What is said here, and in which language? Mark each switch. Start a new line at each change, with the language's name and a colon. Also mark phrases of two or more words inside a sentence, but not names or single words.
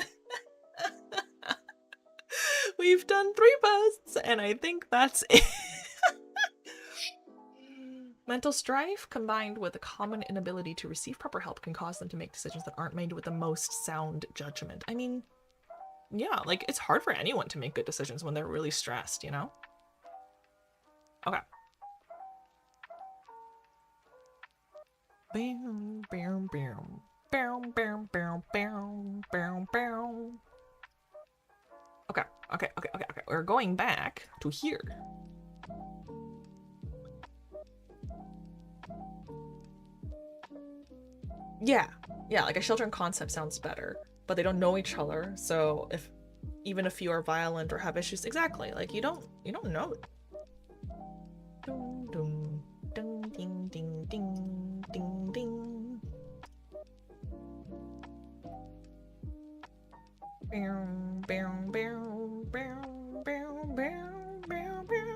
English: We've done 3 posts, and I think that's it. Mental strife combined with a common inability to receive proper help can cause them to make decisions that aren't made with the most sound judgment. I mean, yeah, like, it's hard for anyone to make good decisions when they're really stressed, you know? Okay. Bam, bam, bam. Bam, bam, bam, bam, bam, bam. Okay. We're going back to here. Yeah, like a shelter in concept sounds better, but they don't know each other, so even if you are violent or have issues, exactly, like, you don't know it. Dum, dum, ding, ding, ding, ding, ding, ding. Bam, bam, bam, bam, bam, bam, bam, bam.